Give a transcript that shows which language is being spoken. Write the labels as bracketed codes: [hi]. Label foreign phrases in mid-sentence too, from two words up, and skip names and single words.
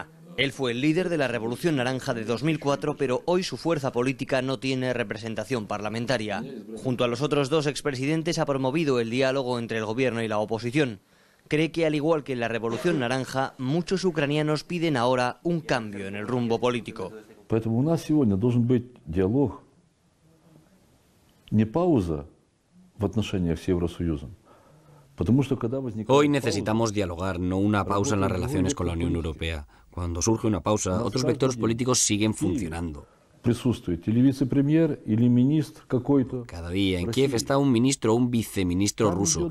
[es] Él fue el líder de la Revolución Naranja de 2004, pero hoy su fuerza política no tiene representación parlamentaria. Junto a los otros dos expresidentes ha promovido el diálogo entre el gobierno y la oposición. cree que, al igual que en la Revolución Naranja, muchos ucranianos piden ahora un cambio en el rumbo político. [ru] Поэтому у нас сегодня должен быть диалог, не пауза в отношениях с Евросоюзом. [es] Hoy necesitamos dialogar, no una pausa en las relaciones con la Unión Europea. Cuando surge una pausa, otros vectores políticos siguen funcionando. Cada día en Kiev está un ministro o un viceministro ruso.